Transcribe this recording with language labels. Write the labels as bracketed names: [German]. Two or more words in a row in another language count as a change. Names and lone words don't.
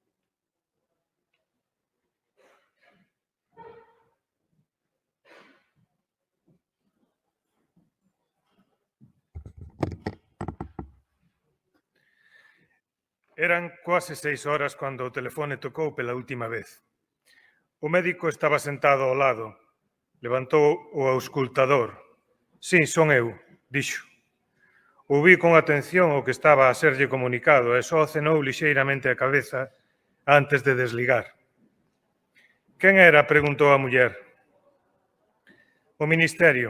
[Galician] Eran quase 6 horas cando o telefone tocou [Portuguese] pela última vez. [Galician] O médico estaba sentado ao lado. Levantou o auscultador. Sí, son eu, dixo. Ouví con atención o que estaba a serlle comunicado e só acenou lixeiramente a cabeza antes de desligar. Quen era? Preguntou a muller. O Ministerio.